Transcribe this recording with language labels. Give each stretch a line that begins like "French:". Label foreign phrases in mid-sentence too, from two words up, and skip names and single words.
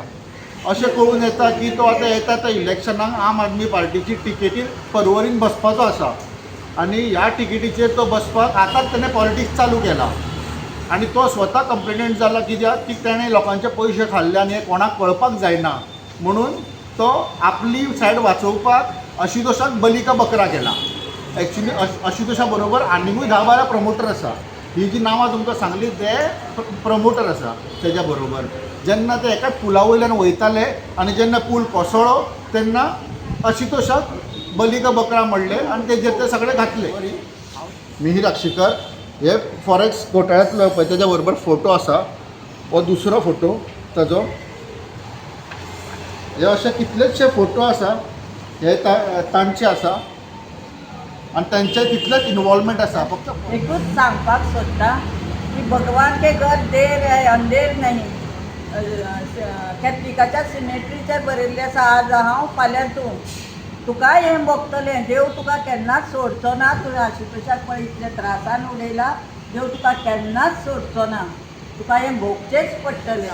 Konkani: अशें कळून येता की तो आतां येता त्या इलेक्शनाक आम आदमी पार्टीची टिकेटीर परवरीन बसपाचो आसा आनी ह्या टिकेटीचेर तो बसपाक आतांच ताणें पॉलिटिक्स चालू केला आनी तो स्वता कंप्लेनंट जाला कित्याक की ताणें लोकांचे पयशे खाल्ले आनी हें कोणाक कळपाक जायना म्हणून तो आपली सायड वाचोवपाक आशुतोषाक
Hindi: बली का बकरा
Konkani: केला। एक्चुली आशुतोशा बरोबर आनीकूय 10-12 प्रमोटर आसा। ही जी नांवां तुमकां सांगली ते प्रमोटर आसा तेज्या बरोबर। जेन्ना ते एकाच पुला वयल्यान वयताले आनी जेन्ना पूल कोसळ्ळो तेन्ना आशुतोशाक
Hindi: बली का बकरा
Konkani: म्हणले आनी तेजेर ते सगळे घातले। मिहीर आक्षेकर हे फॉरेक्स घोटाळ्यांतलो पळय तेज्या बरोबर फोटो आसा, हो दुसरो फोटो ताजो। हे अशे कितलेशे फोटो आसा, हे तांचे आसा आनी तांचे तितलेच इन्वॉल्वमेंट आसा। फक्त एकूच सांगपाक सोदता की
Hindi: भगवान के घर देर है अंधेर नहीं।
Konkani: कॅथलिकाच्या सिमेट्रीचेर बरयल्लें आसा, आज हांव फाल्यां तूं, तुका हें भोगतलें, देव तुका केन्नाच सोडचो ना। तुवें आशुतोशाक पळय इतले त्रासान उडयला, देव तुका केन्नाच सोडचो ना, तुका हें भोगचेंच पडटलें।